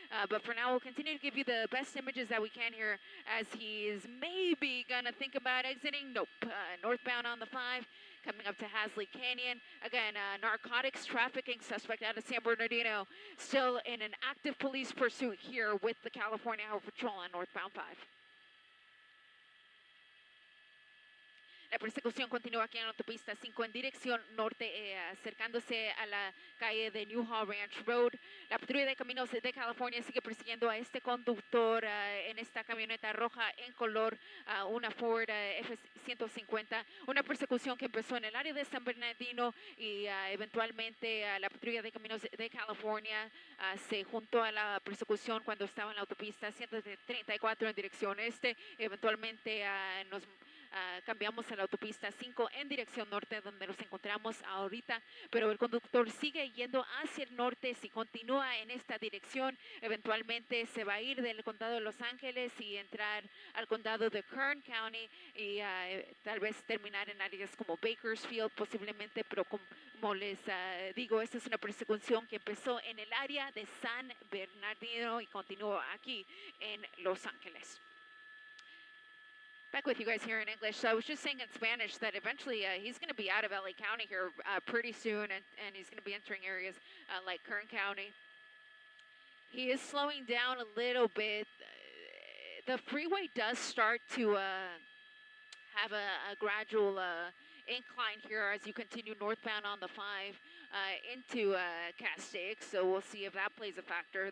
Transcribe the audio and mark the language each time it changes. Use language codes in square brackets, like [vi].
[en] But for now, we'll continue to give you the best images that we can here as he is maybe going to think about exiting. Nope. Northbound on the 5, coming up to Hasley Canyon. Again, narcotics trafficking suspect out of San Bernardino, still in an active police pursuit here with the California Highway Patrol on northbound 5. [es] La persecución continúa aquí en la autopista 5 en dirección norte, acercándose a la calle de Newhall Ranch Road. La patrulla de caminos de California sigue persiguiendo a este conductor en esta camioneta roja en color, una Ford F-150. Una persecución que empezó en el área de San Bernardino y eventualmente la patrulla de caminos de California se juntó a la persecución cuando estaba en la autopista 134 en dirección este. Eventualmente nos cambiamos a la autopista 5 en dirección norte, donde nos encontramos ahorita, pero el conductor sigue yendo hacia el norte. Si continúa en esta dirección, eventualmente se va a ir del condado de Los Ángeles y entrar al condado de Kern County y tal vez terminar en áreas como Bakersfield posiblemente, pero como les digo, esta es una persecución que empezó en el área de San Bernardino y continúa aquí en Los Ángeles. [en] Back with you guys here in English. So I was just saying in Spanish that eventually he's going to be out of LA County here pretty soon, and he's going to be entering areas like Kern County. He is slowing down a little bit. The freeway does start to have a gradual incline here as you continue northbound on the 5 into Castaic, so we'll see if that plays a factor.